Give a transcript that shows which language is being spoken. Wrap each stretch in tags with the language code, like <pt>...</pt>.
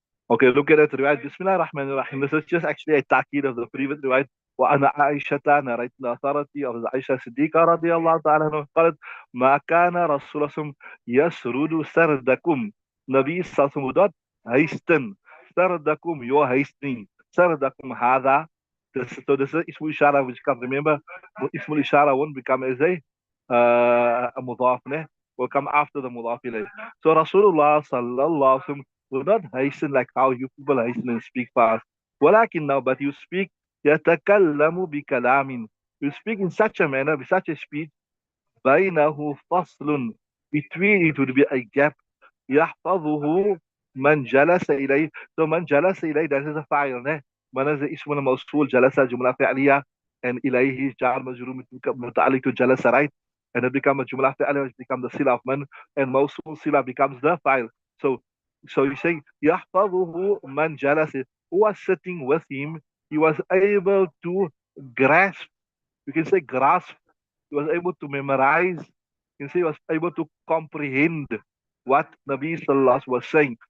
<en>Okay, look at it. Riwayat Bismillah ar-Rahman ar-Rahim. This is just actually a ta'kid of the previous riwayat.</en> <ar>وأنا عائشة</ar> <en>narrate the authority of the Aisha Siddiqa</en> <ar>رضي الله تعالى عنها قالت ما كان رسول الله يسرد سردكم.</ar> <en>Nabi Sallallahu would not hasten سردكم, your hastening.</en> <ar>سردكم هذا.</ar> <en>So this is Ismul Ishara, which comes, remember, Ismul Ishara won't become as a mudaf, will come after the mudaf ilayh. So Rasulullah sallallahu alaihi wasallam will not hasten like how you people hasten and speak fast. ولكن now, but you speak</en> <ar>يتكلم بكلام.</ar> <en>You speak in such a manner, with such a speech,</en> <ar>بينه فصل,</ar> <en>between it would be a gap.</en> <ar>يحفظه من جلس إليه. So من جلس إليه,</ar> <en>that is a file,</en> <ar>من is اسم الموصول, جلس جملة فعلية, and إليه جار مجرور متعلق to جلس, right?</ar> <en>And it becomes a جملة فعلية, which becomes the sila of man, and موصول sila becomes the file. So you say</en> <ar>يحفظه من جلس,</ar> <en>who was sitting with him, he was able to grasp, you can say grasp, he was able to memorize, you can say he was able to comprehend what Nabi Sallallahu was saying.</en>